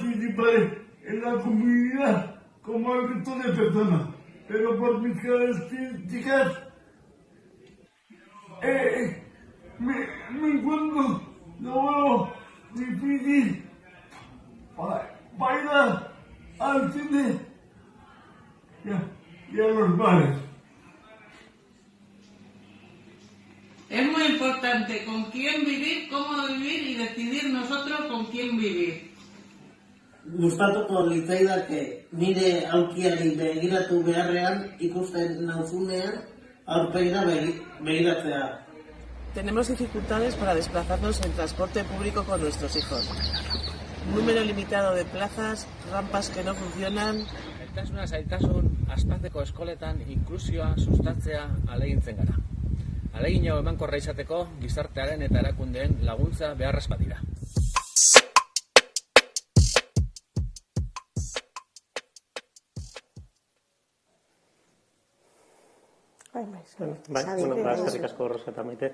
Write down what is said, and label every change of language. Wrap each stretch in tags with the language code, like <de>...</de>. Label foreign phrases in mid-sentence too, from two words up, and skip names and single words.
<es>participaré en la comunidad como el resto de personas, pero por mis características me encuentro lo difícil para ir al cine y a los bares. Es muy importante con quién vivir, cómo vivir y decidir nosotros con quién vivir.</es> <eu>Gustatuko litzaidake nire aulkiari begiratu beharrean ikusten nauzunean aurpegira begiratzea.</eu> <es>Tenemos dificultades para desplazarnos en transporte público con nuestros hijos. Número limitado de plazas, rampas que no funcionan.</es> <eu>Zailtasun aspaldiko eskoletan inklusioa sustatzea ahalegintzen gara. Ahalegin hau emankorra izateko gizartearen eta erakundeen laguntza beharrezkoak dira. Eskerrik asko Rosa eta Maite.</eu>